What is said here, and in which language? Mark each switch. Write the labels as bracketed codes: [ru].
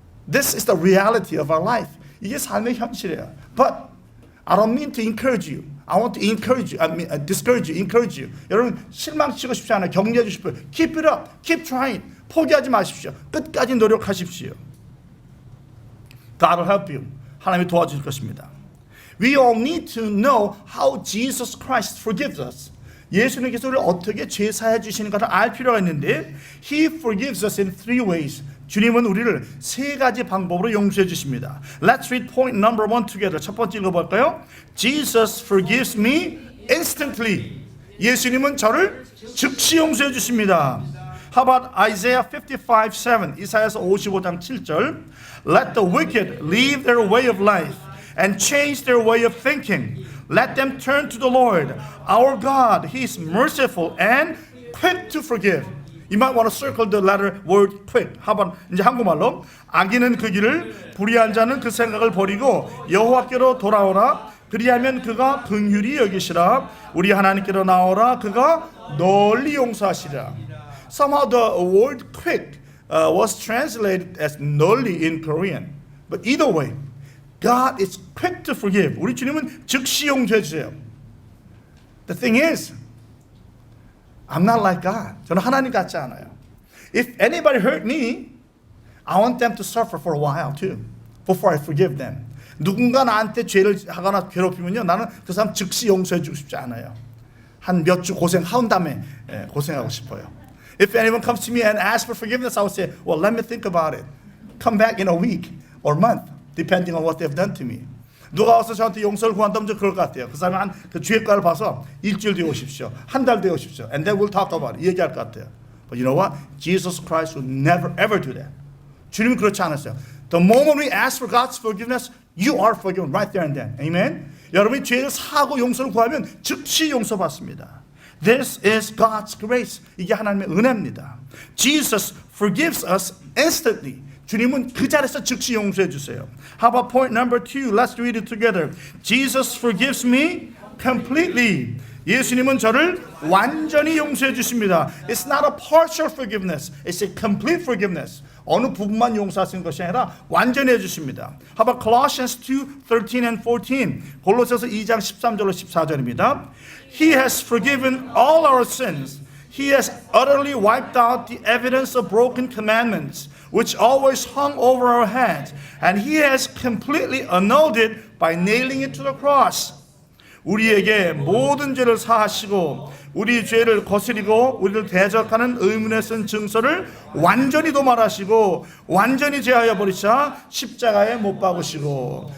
[en] This is the reality of our life. [ko] 이게 삶의 현실이에요. [en] But I don't mean to encourage you. I want to encourage you. I mean, discourage you, encourage you. [ko] 여러분 실망시키고 싶지 않아요. 격려해 주십시오. [en] Keep it up. Keep trying. [ko] 포기하지 마십시오. 끝까지 노력하십시오. [en] God will help you. [ko] 하나님이 도와주실 것입니다. [en] We all need to know how Jesus Christ forgives us. [ko] 예수님께서 우리를 어떻게 죄 사해 주시는가를 알 필요가 있는데 [en] He forgives us in three ways. [ko] 주님은 우리를 세 가지 방법으로 용서해 주십니다. [en] Let's read point number 1 together. [ko] 첫 번째 읽어볼까요? [en] Jesus forgives me instantly. [ko] 예수님은 저를 즉시 용서해 주십니다. [en] How about Isaiah 55:7? [ko] 이사야서 55장 7절. [en] Let the wicked leave their way of life and change their way of thinking. Let them turn to the Lord, our God. He is merciful and quick to forgive. You might want to circle the letter word quick. How about [ko] 이제 한국말로 악인은 그 길을 불의한 자는 그 생각을 버리고 여호와께로 돌아오라. 그리하면 그가 긍휼히 여기시라. 우리 하나님께로 나오라. 그가 널리 용서하시라. [en] Somehow the word quick was translated as 널리 in Korean. But either way, God is quick to forgive. [ko] 우리 주님은 즉시 용서해 주세요. [en] The thing is, I'm not like God. [ko] 저는 하나님 같지 않아요. [en] If anybody hurt me, I want them to suffer for a while too, before I forgive them. [ko] 누군가 나한테 죄를 하거나 괴롭히면요, 나는 그 사람 즉시 용서해 주고 싶지 않아요. 한 몇 주 고생한 다음에 고생하고 싶어요. [en] If anyone comes to me and asks for forgiveness, I would say, well, let me think about it. Come back in a week or month, depending on what they've done to me. [ko] 누가 와서 저한테 용서를 구한다면 저 그럴 것 같아요. 그 사람이 그 죄과를 봐서 일주일 뒤에 오십시오. 한 달 뒤에 오십시오. [en] And then we'll talk about it. [ko] 얘기할 것 같아요. [en] But you know what? Jesus Christ would never ever do that. [ko] 주님은 그렇지 않았어요. [en] The moment we ask for God's forgiveness, you are forgiven right there and then. Amen? [ko] 여러분이 죄를 사고 용서를 구하면 즉시 용서받습니다. [en] This is God's grace. [ko] 이게 하나님의 은혜입니다. [en] Jesus forgives us instantly. [ko] 주님은 그 자리에서 즉시 용서해 주세요. [en] How about point number 2? Let's read it together. Jesus forgives me completely. [ko] 예수님은 저를 완전히 용서해 주십니다. [en] It's not a partial forgiveness. It's a complete forgiveness. [ko] 어느 부분만 용서하시는 것이 아니라 완전히 해주십니다. [en] How about Colossians 2:13 and 14? [ko] 골로새서 2장 13절로 14절입니다. [en] He has forgiven all our sins. He has utterly wiped out the evidence of broken commandments, which always hung over our heads, and He has completely annulled it by nailing it to the cross. [ko] 우리에게 모든 죄를 사하시고 우리 죄를 거스리고 우리를 대적하는 의문에 쓴 증서를 완전히 도말하시고 완전히 제하여 버리사 십자가에 못 박으시고.